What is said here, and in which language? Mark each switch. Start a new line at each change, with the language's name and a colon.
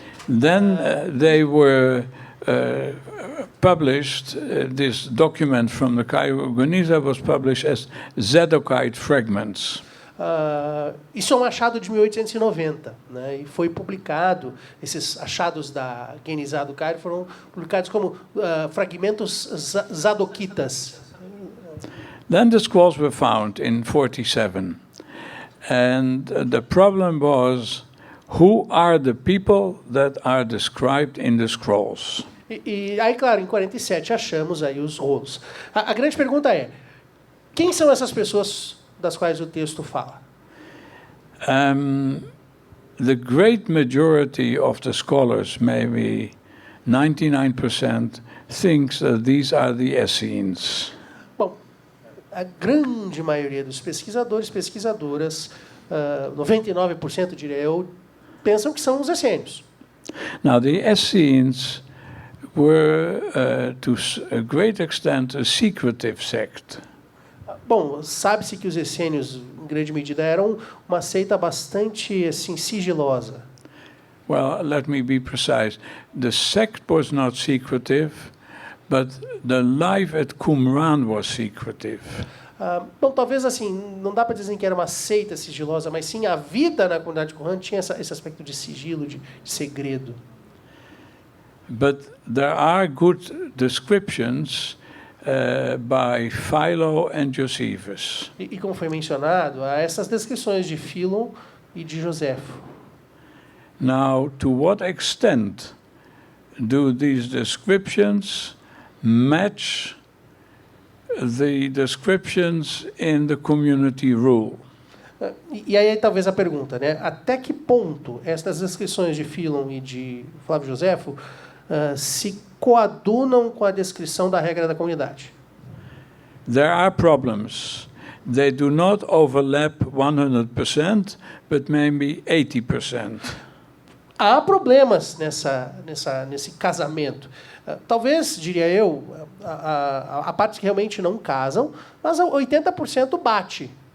English: Then they were published, this document from the Cairo Geniza was published as Zadokite fragments.
Portuguese: Isso é um achado de 1890, né? E foi publicado, esses achados da Geniza do Cairo foram publicados como fragmentos zadoquitas.
English: Then the scrolls were found in 47. And the problem was, who are the people that are described in the scrolls?
Portuguese: E aí, claro, em 47 achamos aí os rolos. A grande pergunta é, quem são essas pessoas das quais o texto fala?
English: The great majority of the scholars, maybe 99%, thinks that these are the Essenes.
Portuguese: Bom, a grande maioria dos pesquisadores, pesquisadoras, 99% diria eu, pensam que são os essênios.
English: Now, the Essenes were, to a great extent, a secretive sect.
Portuguese: Bom, sabe-se que os essênios, em grande medida, eram uma seita bastante assim, sigilosa.
English: Well, let me be precise. The sect was not secretive, but the life at Qumran was secretive.
Portuguese: Bom, talvez assim, não dá para dizer que era uma seita sigilosa, mas sim a vida na comunidade de Qumran tinha esse aspecto de sigilo, de segredo.
English: But there are good descriptions by Philo and Josephus.
Portuguese: E como foi mencionado, há essas descrições de Filon e de Joséfo.
English: Now, to what extent do these descriptions match the descriptions in the community rule?
Portuguese: E aí talvez a pergunta, né? Até que ponto estas descrições de Filon e de Flávio Joséfo se coadunam com a descrição da regra da comunidade?
English: There are problems. They do not overlap 100%, but maybe 80%.
Portuguese: há problemas nesse casamento. Talvez, diria eu, a parte que realmente não casam, mas 80% bate.